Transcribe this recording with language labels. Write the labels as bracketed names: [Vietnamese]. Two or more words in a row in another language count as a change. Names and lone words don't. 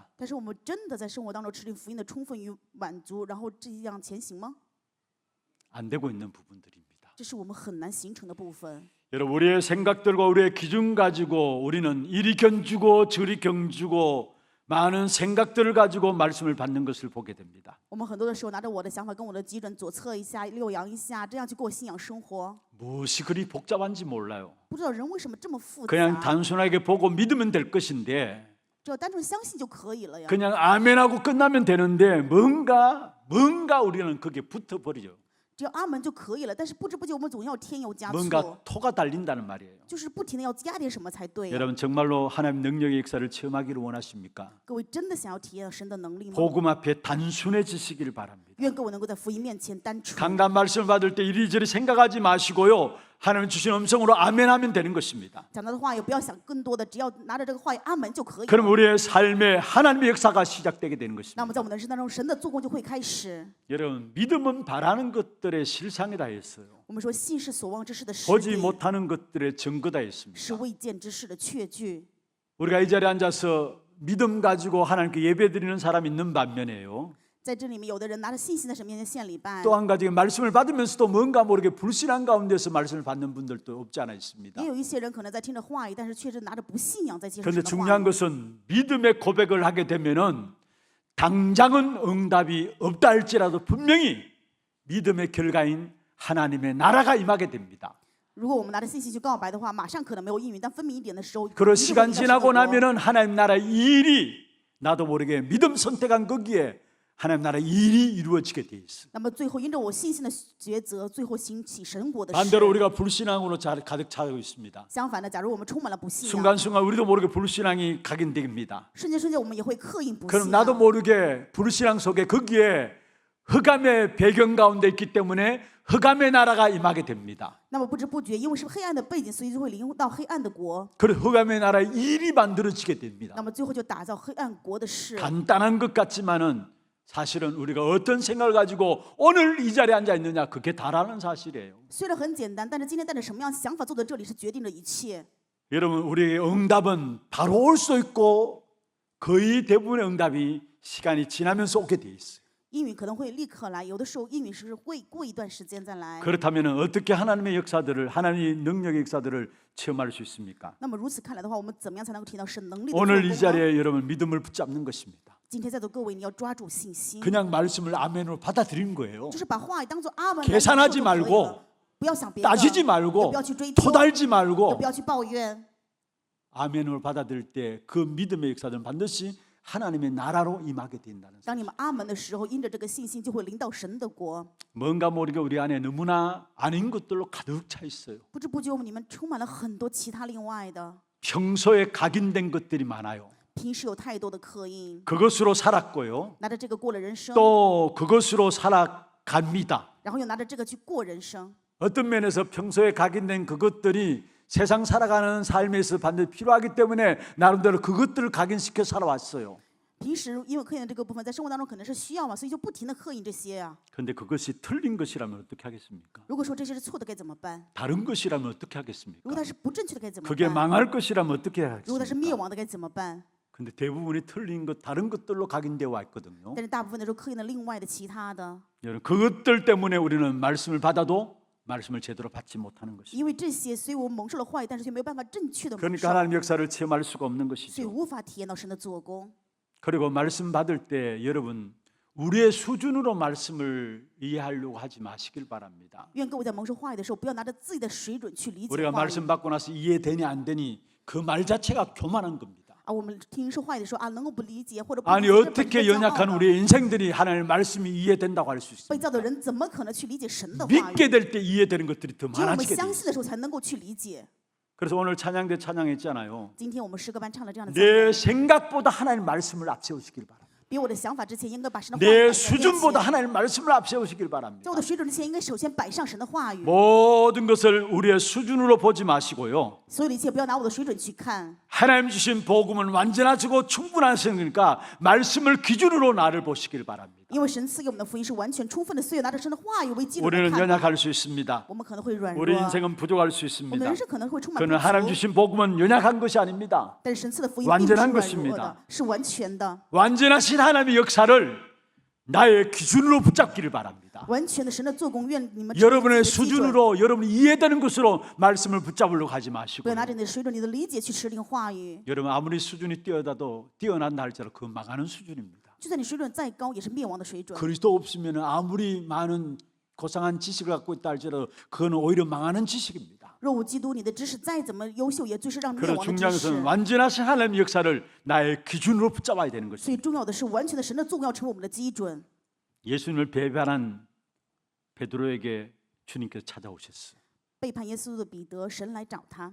[Chinese] 但是我们真的在生活当中持定福音的充分与满足，然后这样前行吗？ [Korean] 안 되고 있는 부분들입니다. [Chinese] 这是我们很难形成的部分。 [Korean] 여러분 우리의 생각들과 우리의 기준 가지고 우리는 이리 견주고 저리 경주고 많은 생각들을 가지고 말씀을 받는 것을 보게 됩니다. [Chinese] 我们很多的时候拿着我的想法跟我的基准左侧一下、右扬一下，这样去过信仰生活。 [Korean] 무엇이 그리 복잡한지 몰라요. [Chinese] 不知道人为什么这么复 [Korean] 그냥 [Chinese] 杂， [Korean] 단순하게 보고 믿으면 될 것인데 [Chinese] 只要单纯相信就可以了呀。 [Korean] 그냥 아멘하고 끝나면 되는데 뭔가 우리는 거기에 붙어버리죠. [Chinese] 只要阿门就可以了，但是不知不觉我们总要添油加醋， [Korean] 뭔가 토가 달린다는 말이에요. [Chinese] 就是不停的要加点什么才对呀。 [Korean] 여러분 정말로 하나님 능력의 역사를 체험하기를 원하십니까? [Chinese] 各位真的想要体验到神的能力吗？ [Korean] 복음 앞에 단순해지시기를 바랍니다. [Chinese] 愿各位能够在福音面前单纯。 [Korean] 강단 말씀을 받을 때 이리저리 생각하지 마시고요. 하나님 주신 음성으로 아멘하면 되는 것입니다. [Chinese] 讲到的话也不要想更多的，只要拿着这个话语阿门就可以了。 [Korean] 그럼 우리의 삶에 하나님의 역사가 시작되게 되는 [Chinese] 那 [Korean] 것입니다. [Chinese] 么在我们的人生当中，神的做工就会开始。 [Korean] 여러분 믿음은 바라는 것들의 실상이다 했어요. [Chinese] 我们说信是所望之事的实 [Korean] 보지 [Chinese] 底， [Korean] 못하는 것들의 증거다 [Chinese] 是 [Korean] 했습니다. [Chinese] 未见之事的确据。 [Korean] 우리가 이 자리에 앉아서 믿음 가지고 하나님께 예배드리는 사람이 있는 반면에요. [Chinese] 在这里面，有的人拿着信心在神面前献礼拜， [Korean] 또 한 가지 말씀을 받으면서도 뭔가 모르게 불신한 가운데서 말씀을 받는 분들도 없지 않아 있습니다. [Chinese] 也有一些人可能在听着话语，但是却是拿着不信仰在接受 [Korean] 그런데 [Chinese] 神的话 [Korean] 중요한 [Chinese] 语。 [Korean] 것은 믿음의 고백을 하게 되면은 당장은 응답이 없다 할지라도 분명히 믿음의 결과인 하나님의 나라가 임하게 됩니다. [Chinese] 如果我们拿着信心去告白的话，马上可能没有应允，但分明一点的时候， [Korean] 그런 [Chinese] 一定会 [Korean] 시간 [Chinese] 临到神的 [Korean] 지나고 [Chinese] 国 [Korean] 나면은 하나님 나라의 일이 나도 모르게 믿음 선택한 거기에 하나님 나라의 일이 이루어지게 돼 있어. [Chinese] 那么最后因着我信心的抉择，最后兴起神国的事。 [Korean] 반대로 우리가 불신앙으로 가득 차고 있습니다. [Chinese] 相反的，假如我们充满了不信仰， [Korean] 순간순간 우리도 모르게 불신앙이 각인됩니다. [Chinese] 瞬间我们也会刻印不 [Korean] 그럼 [Chinese] 信 [Korean] 나도 [Chinese] 仰。 [Korean] 모르게 불신앙 속에 거기에 흑암의 배경 가운데 있기 때문에 흑암의 나라가 임하게 됩니다. [Chinese] 那么不知不觉，因为是黑暗的背景，所以就会临到黑暗的国。 [Korean] 그 흑암의 나라의 일이 만들어지게 됩니다. [Chinese] 那么最后就打造黑暗国的事。 [Korean] 간단한 것 같지만은 사실은 우리가 어떤 생각을 가지고 오늘 이 자리에 앉아 있느냐 그게 다라는 사실이에요. [Chinese] 虽然很简单，但是今天带着什么样想法坐在这里，是决定着一切。 [Korean] 여러분 우리의 응답은 바로 올 수 있고 거의 대부분의 응답이 시간이 지나면서 오게 돼 있어요. [Chinese] 应允可能会立刻来，有的时候应允是会过一段时间再来。 [Korean] 그렇다면 어떻게 하나님의 역사들을 하나님의 능력의 역사들을 체험할 수 있습니까? [Chinese] 那么如此看来的话，我们怎么样才能够体验到神能力的做 [Korean] 오늘 [Chinese] 工 [Korean] 이 [Chinese] 呢？ [Korean] 자리에 여러분 믿음을 붙잡는 것입니다. [Chinese] 今天在座各位，你要抓住信心， [Korean] 그냥 말씀을 아멘으로 받아들이는 거예요. [Chinese] 就是把话语当做阿门来 [Korean] 계산하지 [Chinese] 接受就可以 [Korean] 말고 [Chinese] 了，不要想别的， [Korean] 따지지 [Chinese] 也 [Korean] 말고 [Chinese] 不要去追究， [Korean] 토달지 [Chinese] 也 [Korean] 말고 [Chinese] 不要去抱怨。 [Korean] 아멘으로 받아들일 때 그 믿음의 역사들은 반드시 하나님의 나라로 임하게 된다는 [Chinese] 当你们阿门的时候，因着这个信心，就会临到神的国。 [Korean] 뭔가 모르게 우리 안에 너무나 아닌 것들로 가득 차 있어요. [Chinese] 不知不觉，你们充满了很多其他另外的， [Korean] 평소에 각인된 것들이 많아요. [Chinese] 平时有太多的刻印， [Korean] 그것으로 살았고요. [Chinese] 拿着这个过了人生， [Korean] 또 그것으로 살아갑니다. [Chinese] 然后又拿着这个去过人生。 [Korean] 어떤 면에서 평소에 각인된 그것들이 세상 살아가는 삶에서 반드시 필요하기 때문에 나름대로 그것들을 각인시켜 살아왔어요. [Chinese] 平时因为刻印的这个部分，在生活当中可能是需要嘛，所以就不停的刻印这些呀。 [Korean] 그런데 그것이 틀린 것이라면 어떻게 하겠습니까? [Chinese] 如果说这些是错的，该怎么办？ [Korean] 다른 것이라면 어떻게 하겠습니까? [Chinese] 如果它是不正确的，该怎么 [Korean] 그게 [Chinese] 办？ [Korean] 망할 것이라면 어떻게 [Chinese] 如果它是灭 [Korean] 하겠습니까? [Chinese] 亡的，该怎么办？ [Korean] 근데 대부분이 틀린 것 다른 것들로 각인되어 와 있거든요. [Chinese] 但是大部分的时候刻印了另外的其他的， [Korean] 여러분 그것들 때문에 우리는 말씀을 받아도 말씀을 제대로 받지 못하는 것입니다. [Chinese] 因为这些，所以我们蒙受了话语，但是却没有办法正确的蒙 [Korean] 그러니까 [Chinese] 受， [Korean] 하나님의 역사를 체험할 수가 없는 [Chinese] 所以 [Korean] 것이죠. [Chinese] 无法体验到神的做工。 [Korean] 그리고 말씀 받을 때 여러분 우리의 수준으로 말씀을 이해하려고 하지 마시길 바랍니다. [Chinese] 愿各位在蒙受话语的时候，不要拿着自己的水准去理解 [Korean] 우리가 [Chinese] 话语 [Korean] 말씀 받고 나서 이해되니 안 되니 그 말 자체가 교만한 겁니다. [Chinese] 啊。我们听受话语的时候啊，能够不理解或者不 [Korean] 아니 [Chinese] 理解，这本 [Korean] 어떻게 [Chinese] 身是骄傲 [Korean] 연약한 [Chinese] 的 [Korean] 우리의 인생들이 하나님의 말씀이 이해된다고 할 수 [Chinese] 被 [Korean] 있습니까? [Chinese] 造的人怎么可能去理解神的话语？ [Korean] 믿게 될 때 이해되는 것들이 더 [Chinese] 只有我们 [Korean] 많아지게 돼요. [Chinese] 相信的时候，才能够去理解。 [Korean] 그래서 오늘 찬양대 찬양했잖아요. [Chinese] 今天我们诗歌班唱了这样的赞 [Korean] 내 [Chinese] 美， [Korean] 생각보다 하나님 말씀을 앞세우시길 바랍니다. [Chinese] 比我的想法之前，应该把神的话语 [Korean] 내 [Chinese] 摆在面前 [Korean] 수준보다 하나님 말씀을 앞세우시길 [Chinese] 在 [Korean] 바랍니다. [Chinese] 我的水准之前，应该首先摆上神的话语。 [Korean] 모든 것을 우리의 수준으로 보지 마시고요. [Chinese] 所有的一切不要拿我的水准去看， [Korean] 하나님 주신 복음은 완전하시고 충분하시니까 말씀을 기준으로 나를 보시길 바랍니다. [Chinese] 因为神赐给我们的福音是完全充分的，所以拿着神的话语为基准来 [Korean] 우리는 [Chinese] 看。 [Korean] 연약할 수 있습니다. [Chinese] 我们可能会软弱， [Korean] 우리 [Chinese] 我 [Korean] 인생은 부족할 수 [Chinese] 们的 [Korean] 있습니다. [Chinese] 人生可能会充满不 [Korean] 그러나 하나님 [Chinese] 足。 [Korean] 주신 복음은 연약한 것이 아닙니다. [Chinese] 但是神赐的福音并不是 [Korean] 완전한 [Chinese] 软弱 [Korean] 것입니다 [Chinese] 的，是完全的。 [Korean] 완전하신 하나님의 역사를 나의 기준으로 붙잡기를 바랍니다. [Chinese] 完全的神的做工，愿你们成为 [Korean] 여러분의 [Chinese] 自己的基准， [Korean] 수준으로 여러분이 이해되는 것으로 말씀을 붙잡으려고 하지 [Chinese] 不 [Korean] 마시고 [Chinese] 要拿着你的水准、你的理解去持定话语。 [Korean] 여러분 아무리 수준이 뛰어난다 할지라도 그 망하는 수준입니다. [Chinese] 就算你水准再高，也是灭亡的水准。 [Korean] 그리스도 없으면 아무리 많은 고상한 지식을 갖고 있다 할지라도 그거는 오히려 망하는 지식입니다. [Chinese] 若无基督，你的知识再怎么优秀，也最是让灭 [Korean] 그래서 [Chinese] 亡的知 [Korean] 중요한 [Chinese] 识。 [Korean] 것은 완전하신 하나님의 역사를 나의 기준으로 붙잡아야 되는 [Chinese] 所 [Korean] 것입니다. [Chinese] 以重要的是，完全的神的做工要成为我们的基准。 [Korean] 예수님을 배반한 베드로에게 주님께서 찾아오셨어요. [Chinese] 背叛耶稣的彼得，神来找他，